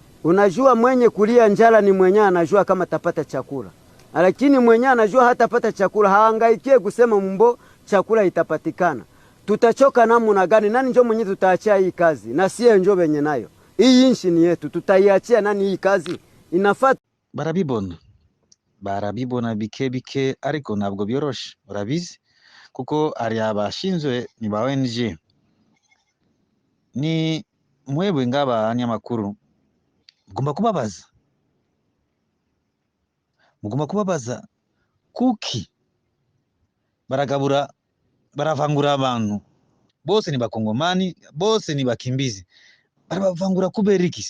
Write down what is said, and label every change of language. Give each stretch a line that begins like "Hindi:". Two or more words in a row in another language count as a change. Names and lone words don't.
Swahili: Unajua mwenye kulia njala ni mwenye anajua kama tapata chakula. Lakini mwenye anajua hatapata chakula haangaikie kusema mbo chakula itapatikana. Tutachoka namna gani? Nani njoo mwenye tutaachia hii kazi? Na sie njoo benye nayo. Hii nchi ni yetu, tutaiachia nani hii kazi? Inafaa
Kinyarwanda: barabibona bike ariko ntabwo byoroshe, urabizi kuko ari abashinzwe ni ba ONG. Ni mwebwe ng'abanyamakuru mugomba kubabaza kuki baravangura abantu bose ni bakongomani, bose ni bakimbizi, barabavangura kubera iki?